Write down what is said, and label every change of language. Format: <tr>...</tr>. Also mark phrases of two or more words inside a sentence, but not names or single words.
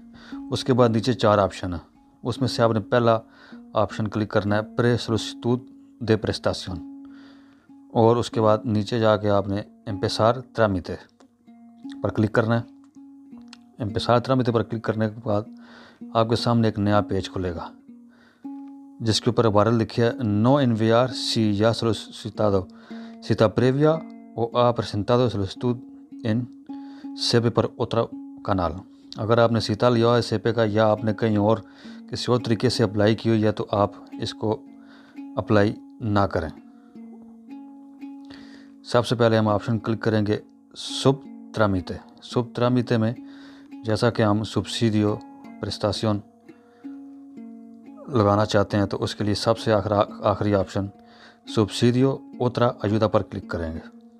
<ur>اس کے بعد نیچے 4 آپشن ہیں، اس میں سے آپ نے پہلا آپشن کلک کرنا ہے</ur> <es>pre solicitud de prestación,</es> <ur>اور اس کے بعد نیچے جا کے آپ نے</ur> <es>empezar trámite</es> <ur>پر کلک کرنا ہے۔</ur> <es>empezar trámite</es> <ur>پر کلک کرنے کے بعد آپ کے سامنے ایک نیا پیج کھلے گا جس کے اوپر عبارت لکھی ہے</ur> <es>no enviar si ya solicitado cita previa o ha presentado solicitud en SEPE</es> <ur>پر</ur> <es>otra canal۔</es> <ur>اگر آپ نے سیتا لیا ہے سیپے کا یا آپ نے کہیں اور کسی اور طریقے سے اپلائی کی ہوئی ہے تو آپ اس کو اپلائی نہ کریں۔ سب سے پہلے ہم آپشن کلک کریں گے</ur> <es>sub trámite. sub trámite</es> <ur>میں جیسا کہ ہم</ur> <es>subsidio prestación</es> <ur>لگانا چاہتے ہیں تو اس کے لیے سب سے آخری آپشن</ur> <es>subsidio otra ayuda</es> <ur>پر کلک کریں گے۔</ur>